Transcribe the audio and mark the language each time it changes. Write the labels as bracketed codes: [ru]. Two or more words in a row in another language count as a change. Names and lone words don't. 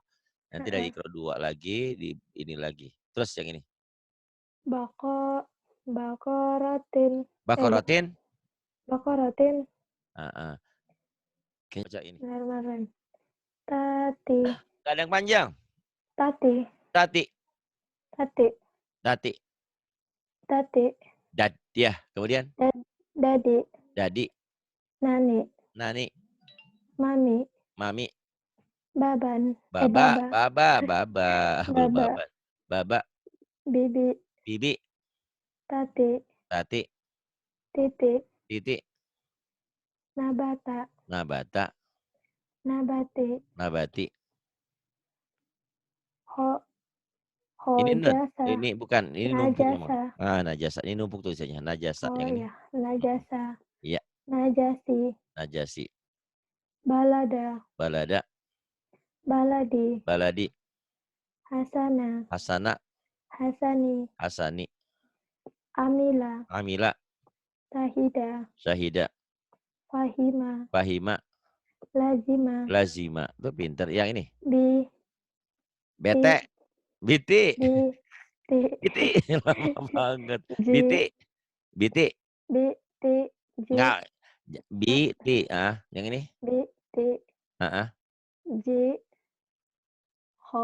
[id] Nanti dari kedua lagi, di ini lagi. Terus yang ini. Bakoratin. Bakoratin. Bakoratin. Baca ini. Benar-benar. Tati. Gak ada yang panjang. Tati. Tati. Tati. Tati. Tati. Ya, kemudian. Dadi. Dadi. Nani. Nani. Mami. Mami. Baban. Baba. Baba. Baba. Bibi. Bibi. Tati. Tati. Titik. Titik. Nabata. Nabata. Nabati. Nabati. Ini najasa. Ini bukan, ini numpuk memang. Najasa. Ini numpuk tulisannya. Najasa yang ini. Najasa. Iya. Najasi. Najasi. Balada. Balada. Baladi. Baladi. Hasana. Hasana. Hasani. Hasani. Amila. Amila. Tahida. Syahida. Fahima. Fahima. Lazima. Lazima. Itu pinter. Yang ini. Bete. Biti. Biti. Lama banget. Biti. Biti. Biti. Enggak. Biti. Yang ini. Biti. Ho.